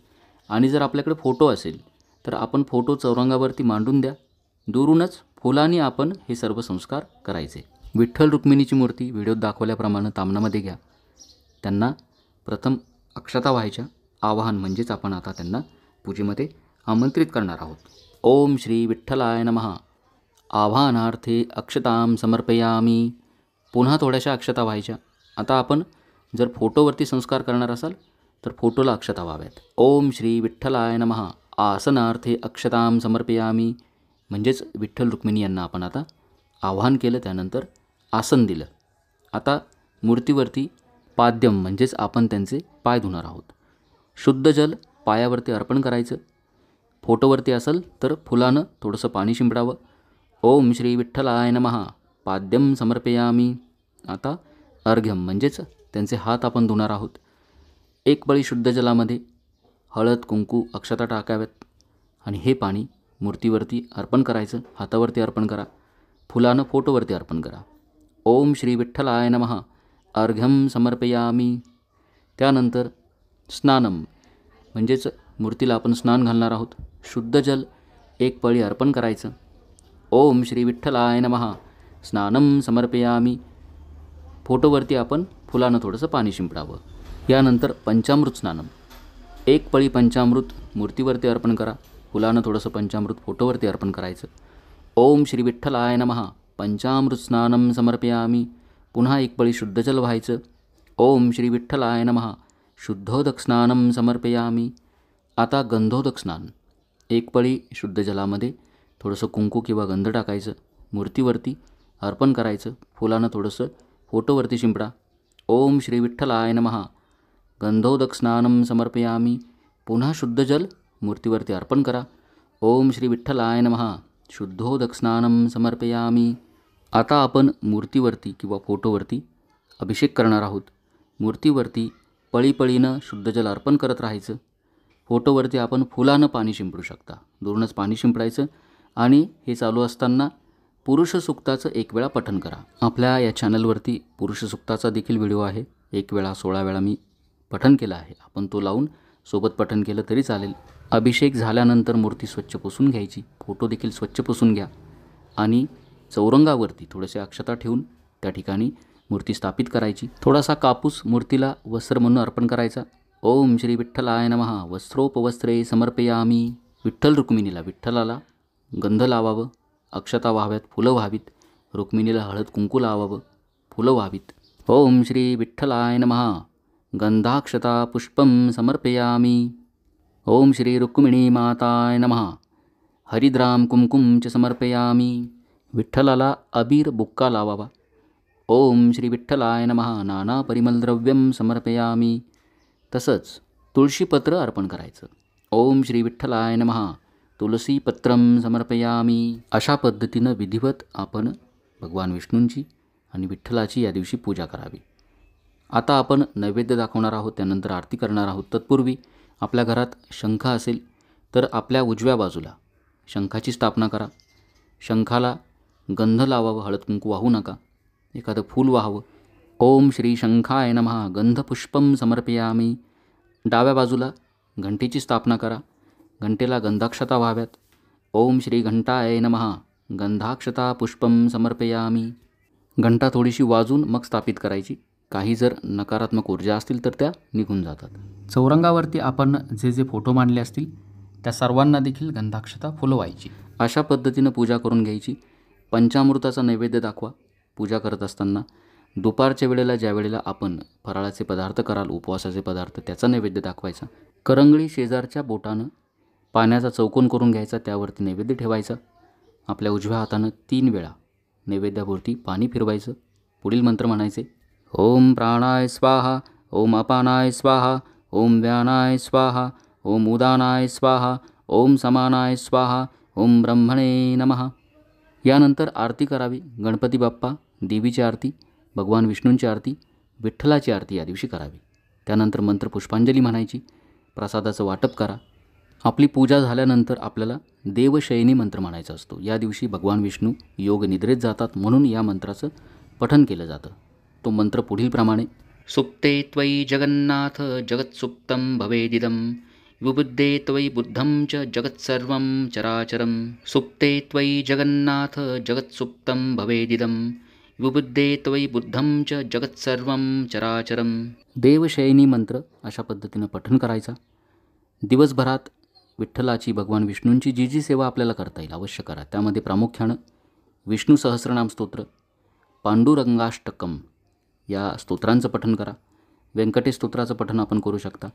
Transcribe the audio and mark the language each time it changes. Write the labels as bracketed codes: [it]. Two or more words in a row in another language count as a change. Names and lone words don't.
[mr] आणि जर आपल्याकडे फोटो असेल तर आपण फोटो चौरंगावरती मांडून द्या. दुरूनच फुलांनी आपण हे सर्व संस्कार करायचे. विठ्ठल रुक्मिणीची मूर्ती व्हिडिओत दाखवल्याप्रमाणे तामनामध्ये घ्या. त्यांना प्रथम अक्षता व्हायच्या. आवाहन म्हणजेच आपण आता त्यांना पूजेमध्ये आमंत्रित करणार आहोत. [sa] ओम श्री विठ्ठलाय नमः. आवाहनार्थे अक्षतां समर्पयामी. [mr] पुन्हा थोड्याशा अक्षता व्हायच्या. आता आपण जर फोटोवरती संस्कार करणार असाल तर फोटोला अक्षता व्हाव्यात. [sa] ओम श्री विठ्ठलाय नमः. आसनार्थे अक्षतां समर्पयामी. [mr] म्हणजेच विठ्ठल रुक्मिणी यांना आपण आता आवाहन केलं, त्यानंतर आसन दिलं. आता मूर्तीवरती पाद्यम म्हणजेच आपण त्यांचे पाय धुणार आहोत. शुद्ध जल पायावरती अर्पण करायचं. फोटोवरती असेल तर फुलानं थोडंसं पाणी शिंपडावं. [sa] ओम श्री विठ्ठलाय नमः. पाद्यम समर्पयामी. [mr] आता अर्घ्यम म्हणजेच त्यांचे हात आपण धुणार आहोत. 1 पळी शुद्ध जलामध्ये हळद, कुंकू, अक्षता टाकाव्यात आणि हे पाणी मूर्तीवरती अर्पण करायचं. हातावरती अर्पण करा, फुलानं फोटोवरती अर्पण करा. [sa] ओम श्री विठ्ठलाय नमः. अर्घ्यम समर्पयामी. [mr] त्यानंतर स्नानम म्हणजेच मूर्तीला आपण स्नान घालणार आहोत. शुद्ध जल 1 पळी अर्पण करायचं. [sa] ओम श्री विठ्ठलाय नमः. स्नानम समर्पयामी. [mr] फोटोवरती आपण फुलानं थोडंसं पाणी शिंपडावं. यानंतर [sa] पंचामृत स्नानम. [mr] 1 पळी पंचामृत मूर्तीवरती अर्पण करा. फुलानं थोडंसं पंचामृत फोटोवरती अर्पण करायचं. [sa] ओम श्री विठ्ठलाय नमः. पंचामृत स्नानम समर्पयामी. [mr] पुन्हा 1 पळी शुद्ध जल व्हायचं. [sa] ओम श्री विठ्ठलाय नमः. शुद्धोदक स्नानम समर्पयामी. [mr] आता गंधोदक स्नान. 1 पळी शुद्ध जलामध्ये थोडंसं कुंकू किंवा गंध टाकायचं. मूर्तीवरती अर्पण करायचं. फुलानं थोडंसं फोटोवरती शिंपडा. [sa] ओम श्री विठ्ठलाय नमः. गंधोदक स्नानम समर्पयामी. [mr] पुन्हा शुद्ध जल मूर्तीवरती अर्पण करा. [sa] ओम श्री विठ्ठलाय नमः. शुद्धोदक स्नानम समर्पयामी. [mr] आता आपण मूर्तीवरती किंवा फोटोवरती अभिषेक करणार आहोत. मूर्तीवरती पळीपळीनं शुद्ध जल अर्पण करत राहायचं. फोटोवरती आपण फुलानं पाणी शिंपडू शकता. दुरूनच पाणी शिंपडायचं आणि हे चालू असताना पुरुष सूक्ताचं 1 वेळा पठण करा. आपल्या या चॅनलवरती पुरुष सूक्ताचा देखील व्हिडिओ आहे. 1 वेळा 16 वेळा मी पठण केलं आहे. आपण तो लावून सोबत पठण केलं तरी चालेल. अभिषेक झाल्यानंतर मूर्ती स्वच्छ पुसून घ्यायची. फोटो देखील स्वच्छ पुसून घ्या आणि चौरंगावरती थोडेसे अक्षता ठेवून त्या ठिकाणी मूर्ती स्थापित करायची. थोडासा कापूस मूर्तीला वस्त्र म्हणून अर्पण करायचा. [sa] ओम श्री विठ्ठलाय नमः वस्त्रोपवस्त्रे समर्पयामी. [mr] विठ्ठल रुक्मिणीला विठ्ठलाला गंध लावावं, अक्षता व्हाव्यात, फुलं व्हावीत. रुक्मिणीला हळद कुंकू लावावं, फुलं व्हावीत. [sa] ओम श्री विठ्ठलाय नमः गंधाक्षता पुष्पं समर्पयामी. ओम श्री रुक्मिणी माताय नमः हरिद्राम कुंकुम च समर्पयामी. [mr] विठ्ठलाला अबीर बुक्का लावावा. [sa] ओम श्री विठ्ठलाय नमः नाना परिमलद्रव्यं समर्पयामी. [mr] तसंच तुळशीपत्र अर्पण करायचं. [sa] ओम श्री विठ्ठलाय नमः तुलसीपत्रं समर्पयामी. [mr] अशा पद्धतीनं विधिवत आपण भगवान विष्णूंची आणि विठ्ठलाची या दिवशी पूजा करावी. आता आपण नैवेद्य दाखवणार आहोत, त्यानंतर आरती करणार आहोत. तत्पूर्वी आपल्या घरात शंख असेल तर आपल्या उजव्या बाजूला शंखाची स्थापना करा. शंखाला गंध लावावं, हळद कुंकू वाहू नका, एखादं फूल वाहावं. [sa] ओम श्री शंखाय नमः गंधपुष्पं समर्पयामी. [mr] डाव्या बाजूला घंटेची स्थापना करा. घंटेला गंधाक्षता व्हाव्यात. [sa] ओम श्री घंटाय नमः गंधाक्षता पुष्पं समर्पयामी. [mr] घंटा थोडीशी वाजून मग स्थापित करायची. काही जर नकारात्मक ऊर्जा असतील तर त्या निघून जातात. चौरंगावरती आपण जे जे फोटो मांडले असतील त्या सर्वांना देखील गंधाक्षता फुलवायची. अशा पद्धतीनं पूजा करून घ्यायची. पंचामृताचा नैवेद्य दाखवा पूजा करत असताना. दुपारच्या वेळेला ज्या वेळेला आपण फराळाचे पदार्थ कराल, उपवासाचे पदार्थ, त्याचा नैवेद्य दाखवायचा. करंगळी शेजारच्या बोटानं पाण्याचा चौकोन करून घ्यायचा, त्यावरती नैवेद्य ठेवायचा. आपल्या उजव्या हातानं 3 वेळा नैवेद्याभोवती पाणी फिरवायचं. पुढील मंत्र म्हणायचे. [sa] ओम प्राणाय स्वाहा, ओम अपानाय स्वाहा, ओम व्यानाय स्वाहा, ओम उदानाय स्वाहा, ओम समानाय स्वाहा, ओम ब्रह्मणे नमः. [mr] यानंतर आरती करावी. गणपती बाप्पा, देवीची आरती, भगवान विष्णूंची आरती, विठ्ठलाची आरती या दिवशी करावी. त्यानंतर मंत्र पुष्पांजली म्हणायची. प्रसादाचं वाटप करा. आपली पूजा झाल्यानंतर आपल्याला देवशयनी मंत्र म्हणायचा असतो. या दिवशी भगवान विष्णू योग निद्रेत जातात, म्हणून या मंत्राचं पठण केलं जातं. तो मंत्र पुढीलप्रमाणे. [sa] सुप्ते त्वयि जगन्नाथ जगत्सुप्तं भवेदिदं विबुद्धे त्वयि बुद्धं च जगत्सर्वं चराचरं. सुप्ते त्वयि जगन्नाथ जगत्सुप्तं भवेदिदं विबुद्धे त्वयि बुद्धं च जगत्सर्वं चराचरं. [mr] देवशयनी मंत्र अशा पद्धतीनं पठण करायचा. दिवसभरात विठ्ठलाची, भगवान विष्णूंची जी जी सेवा आपल्याला करता येईल अवश्य करा. त्यामध्ये प्रामुख्यानं विष्णू सहस्रनाम स्तोत्र, पांडुरंगाष्टकम या स्तोत्रांचं पठण करा. व्यंकटेश स्तोत्राचं पठण आपण करू शकता.